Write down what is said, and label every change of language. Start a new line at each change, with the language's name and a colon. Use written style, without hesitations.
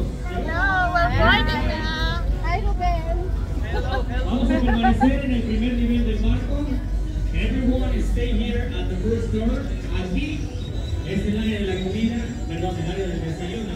English: Hello, we're boarding now. Hi, Ruben.
Spanish: Vamos a permanecer en el primer nivel del barco.
English: Everyone stay here at the first door.
Spanish: Aquí es el área de la comida, perdón, el área del desayuno.